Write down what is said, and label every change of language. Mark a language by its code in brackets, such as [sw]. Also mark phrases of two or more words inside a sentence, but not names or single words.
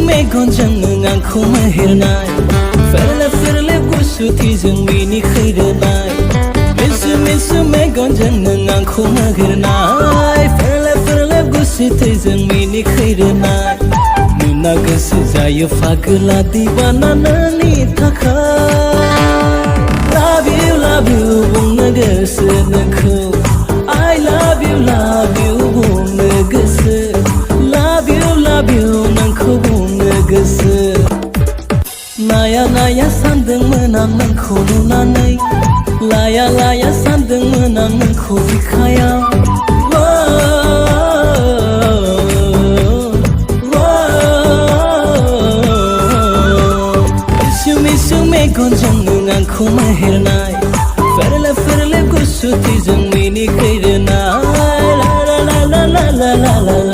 [brx] मेगनजों नों आंखौ मोहेरनाय फेरले फेरले गुसुथिजों मिनिखैरोनाय मिसु मिसु मेगनजों नों आंखौ मोहेरनाय फेरले फेरले गुसुथिजों मिनिखैरोनाय नुना गोसो जायो फागोला दिबाना नोंनि थाखाय [en] love you [brx] बुंनो गोसो नोंखौ [en] I love you [brx] बुंनो गोसो [en] love you [brx] नोंखौ बुंनो गोसो नाया नाया सानदोंमोन आं नोंखौ नुनानै लाया लाया सानदोंमोन आं नोंखौ बिखायाव मिसु मिसु मेगनजों नों आंखौ मोहेरनाय फेरले फेरले गुसुथिजों मिनिखैरोनाय ला ला ला ला ला ला ला